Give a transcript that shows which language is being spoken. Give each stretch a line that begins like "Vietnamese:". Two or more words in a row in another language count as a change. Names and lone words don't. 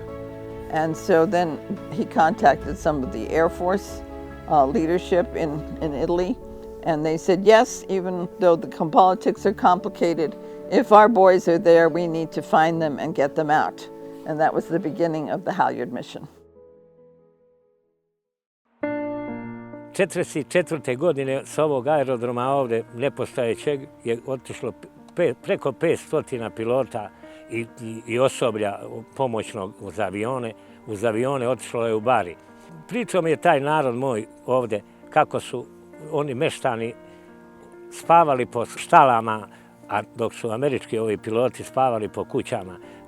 English: And so then he contacted some of the Air Force leadership in Italy, and they said, yes, even though the politics are complicated, if our boys are there, we need to find them and get them out. And that was the beginning of the Halliard mission.
Serbian: 1944. godine s ovog aerodroma ovde, nepostojećeg, je otišlo preko 500 pilota i osoblja pomoćnog uz avione. Uz avione otišlo je u Bari. Pričao mi je taj narod moj ovde kako su oni meštani spavali po štalama, a dok su američki ovi piloti spavali po kućama.